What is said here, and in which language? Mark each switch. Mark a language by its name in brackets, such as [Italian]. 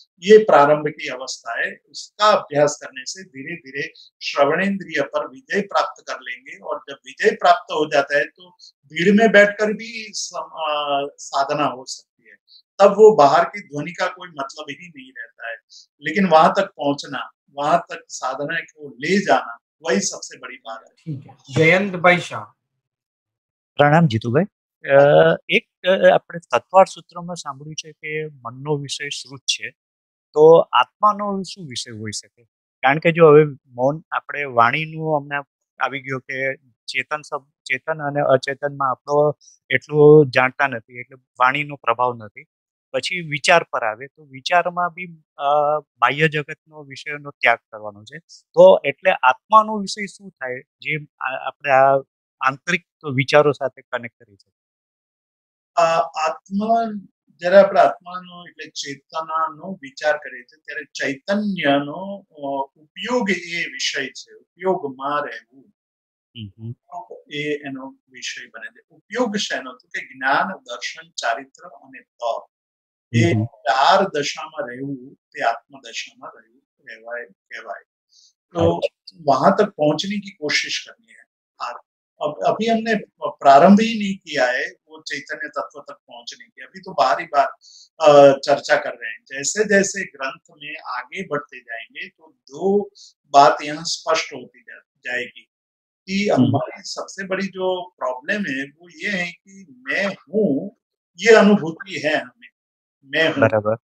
[Hindi] ये प्रारंभ की अवस्था है। इसका अभ्यास करने से धीरे धीरे श्रवणेंद्रिय पर विजय प्राप्त कर लेंगे, और जब विजय प्राप्त हो जाता है तो भीड़ में बैठकर भी साधना हो सकती है। तब वो बाहर की ध्वनि का कोई मतलब ही नहीं रहता है। लेकिन वहां तक पहुंचना, वहां तक साधना को ले जाना, वही सबसे बड़ी बात है। ठीक है, जयंत भाई शाह। [Gujarati] પ્રણામ જીતુભાઈ. એક આપણે તત્વાર સૂત્રમાં સાંભળ્યું છે કે મનનો વિષય શ્રુત છે, તો આત્માનો શું વિષય હોઈ શકે? કારણ કે જો હવે મૌન આપણે વાણીનું હમણાં આવી ગયો કે ચેતન અને અચેતનમાં આપણો એટલું જાણતા નથી, એટલે વાણીનો પ્રભાવ નથી. પછી વિચાર પર આવે તો વિચારમાં બી બાહ્ય જગતનો વિષયનો ત્યાગ કરવાનો છે. તો એટલે આત્માનો વિષય શું થાય જે આપણે આ આંતરિક વિચારો સાથે કનેક્ટ કરી શકે? આત્મા, જ્યારે આપણે આત્માનો એટલે ચેતનાનો વિચાર કરીએ છીએ ત્યારે ચૈતન્યનો ઉપયોગ એ વિષય છે. ઉપયોગમાં રહેવું એ એનો વિષય બને છે. ઉપયોગ શેનો? તો કે જ્ઞાન, દર્શન, ચારિત્ર અને તપ, એ 4 દશામાં રહેવું તે આત્મदशा રહેવું કહેવાય. [Hindi] तो वहां तक पहुंचने की कोशिश करनी है। अब अभी हमने प्रारंभ ही नहीं किया है वो चैतन्य तत्व तक पहुंचने की। अभी तो बार ही बार चर्चा कर रहे हैं। जैसे जैसे ग्रंथ में आगे बढ़ते जाएंगे तो 2 बात यहाँ स्पष्ट होती जाएगी कि हमारी सबसे बड़ी जो प्रॉब्लम है वो ये है कि मैं हूँ, ये अनुभूति है हमें, मैं हूँ।